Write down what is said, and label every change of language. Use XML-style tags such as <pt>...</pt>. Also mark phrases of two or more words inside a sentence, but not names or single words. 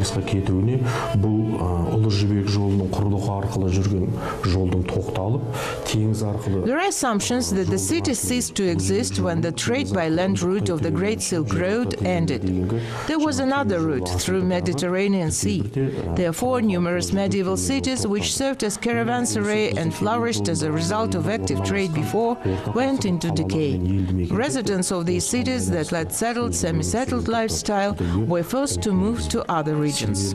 <kk>кетуіне бұл Ұлы Жібек жолының құрылығы арқылы жүрген жолдың тоқталып, теңіз арқылы.</kk> <en>There are assumptions that the city ceased to exist when the trade by land route of the Great Silk Road ended. There was another route through Mediterranean Sea. Therefore, numerous medieval cities which served as caravanserai and flourished as a result of active trade before went into decay. Residents of these cities that led settled, semi-settled lifestyle were forced to move to other regions.</en>